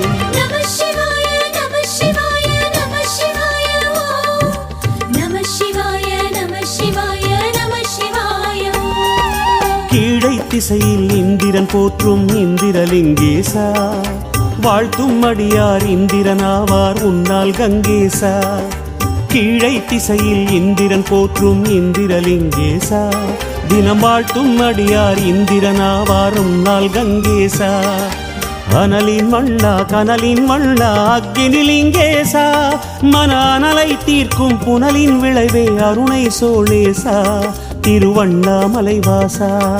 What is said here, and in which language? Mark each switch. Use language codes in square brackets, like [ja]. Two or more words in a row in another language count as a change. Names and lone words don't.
[sa] नमः शिवाय नमः शिवाय नमः शिवाय ओम नमः शिवाय नमः शिवाय नमः शिवाय [ta] கீழை திசையில் இந்திரன் போற்றும் இந்திரலிங்கேசா வாழ்த்தும் அடியார் இந்திரனாவார் உன்னால் கங்கேசா கீழை திசையில் இந்திரன் போற்றும் இந்திரலிங்கேசா தினம் வாழ்த்தும் அடியார் இந்திரனாவார் உன்னால் கங்கேசா அனலின் வண்ணா கனலின் வண்ணா அக்னிலிங்கேசா மன அனலை தீர்க்கும் புனலின் விளைவே அருணை சோழேசா திருவண்ணாமலைவாசா